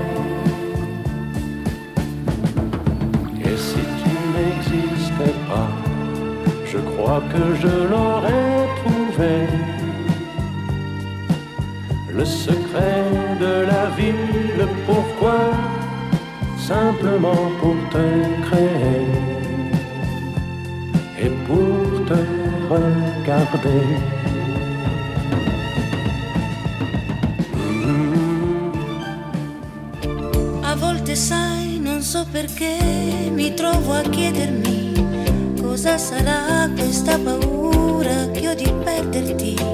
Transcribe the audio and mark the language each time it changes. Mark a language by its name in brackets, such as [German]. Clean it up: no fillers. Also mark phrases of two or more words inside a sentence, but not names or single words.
[French] Et si tu n'existais pas, je crois que je l'aurais trouvé. Le secret de la vie, le pourquoi, simplement pour te créer et pour te regarder. [Italian] A volte sai, non so perché, mi trovo a chiedermi cosa sarà questa paura che ho di perderti.